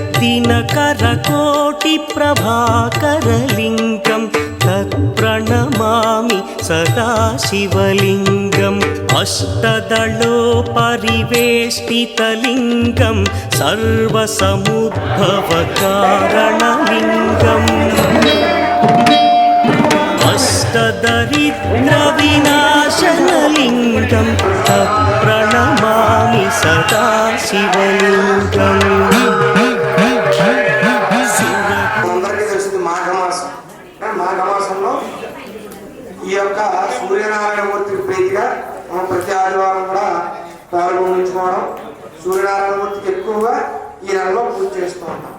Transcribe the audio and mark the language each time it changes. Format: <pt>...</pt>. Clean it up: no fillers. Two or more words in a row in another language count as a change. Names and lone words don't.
<sa>दिनकरकोटिप्रभाकरलिङ्गं तत्प्रणमामि सदा शिवलिङ्गम् अष्टदलोपरिवेष्टितलिङ्गं सर्वसमुद्भवकारणलिङ्गम् अष्टदरिद्रविनाशनलिङ्गं तत्प्रणमामि सदा शिवलिङ्गम्</sa> <te>అందరికీ తెలిసింది మాఘమాసం. మాఘమాసంలో ఈ యొక్క సూర్యనారాయణమూర్తికి ప్రీతిగా మనం ప్రతి ఆదివారం కూడా ప్రారంభించుకోవడం, సూర్యనారాయణమూర్తికి ఎక్కువగా ఈ నెలలో పూజ చేస్తూ ఉంటాం.</te>